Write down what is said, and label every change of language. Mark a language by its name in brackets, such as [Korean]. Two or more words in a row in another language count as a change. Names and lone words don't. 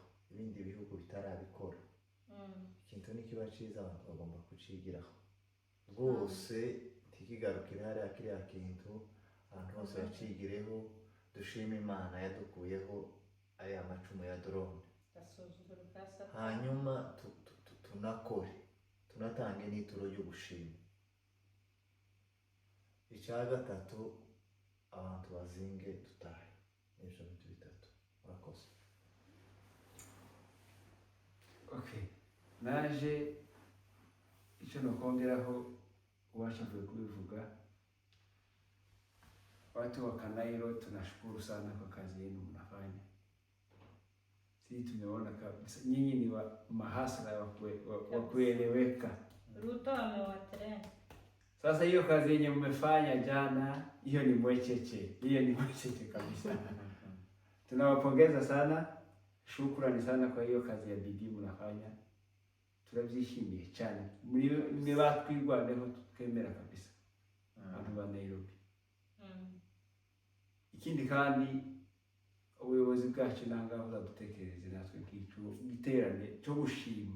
[Kinyarwanda] ibindi bihugu bitarabikora ikintu nikiba cyiza abantu bagomba kucigiraho rwose ntikigarukire hariya kiriya kintu abantu bose bacigireho dushima Imana yadukuyeho ariya macumu ya drone hanyuma tunakore tunatange n'ituro ryo gushima icya gatatu abantu bazinge dutahe n'ibyo bintu bitatu murakoze [Swahili] okay [Kinyarwanda] naje icyo nokongeraho uwashavuye kubivuga [Swahili] watu wa Kanairo tunashukuru sana kwa kazi yenu mnafanya. Sisi tumeona kabisa nyinyi ni mahasla wa kueleweka. Ruto amewatrend. Sasa hiyo kazi yenye mmefanya jana, hiyo ni mwecheche. Hiyo ni mwecheche kabisa. Tunawapongeza sana. Shukrani sana kwa hiyo kazi ya bidii mnafanya. [Kinyarwanda] Turabyishimiye cyane. Mwe batwirwaneho twemera kabisa. Abantu ba Nairobi. Ikindi kandi ubuyobozi bwacu nangaho buzadutekereze natwe nk'icyo giterane cyo gushima.